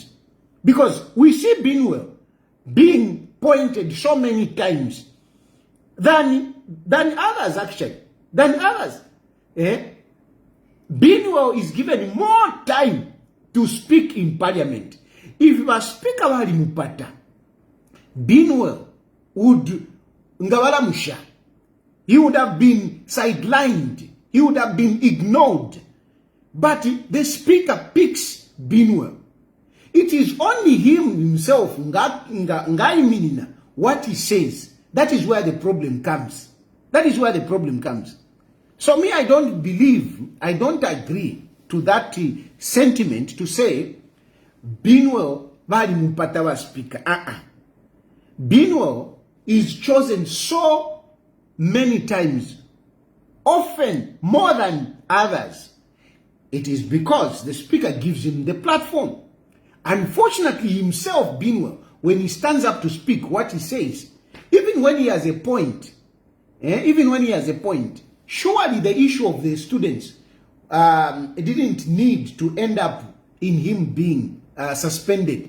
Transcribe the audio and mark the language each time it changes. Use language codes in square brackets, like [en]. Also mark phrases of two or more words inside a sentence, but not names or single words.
[en] Because we see Binwell being pointed so many times than others, actually. Than others. Binwell is given more time to speak in parliament. If a speaker [bem] wali mupata, [en] Binwell would [bem] ngawala musha. [en] He would have been sidelined. He would have been ignored. But the speaker picks Binwell. It is only him himself, what he says. That is where the problem comes. So me, I don't agree to that sentiment to say, [bem] Binwell bali mupata wa speaker. [en] Binwell is chosen so many times, often more than others. It is because the speaker gives him the platform. Unfortunately, himself, Binwell, when he stands up to speak, what he says, even when he has a point, surely the issue of the students didn't need to end up in him being suspended.